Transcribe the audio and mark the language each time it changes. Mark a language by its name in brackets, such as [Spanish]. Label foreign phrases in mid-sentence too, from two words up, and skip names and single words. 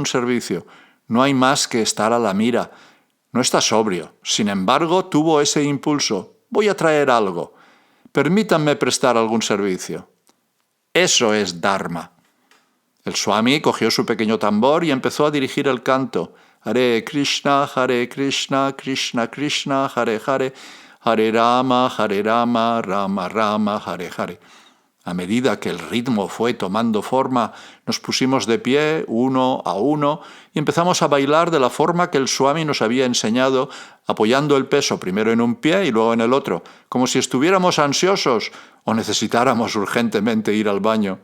[Spanish] No hay más que estar a la mira. No está sobrio. Sin embargo, tuvo ese impulso. Voy a traer algo. Permítanme prestar algún servicio. Eso es Dharma. El Swami cogió su pequeño tambor y empezó a dirigir el canto. [Sanskrit] Hare Krishna, Krishna Krishna, Hare Hare, Hare Rama, Rama Rama, Hare Hare. [Spanish] A medida que el ritmo fue tomando forma, nos pusimos de pie, uno a uno, y empezamos a bailar de la forma que el Swami nos había enseñado, apoyando el peso primero en un pie y luego en el otro, como si estuviéramos ansiosos o necesitáramos urgentemente ir al baño.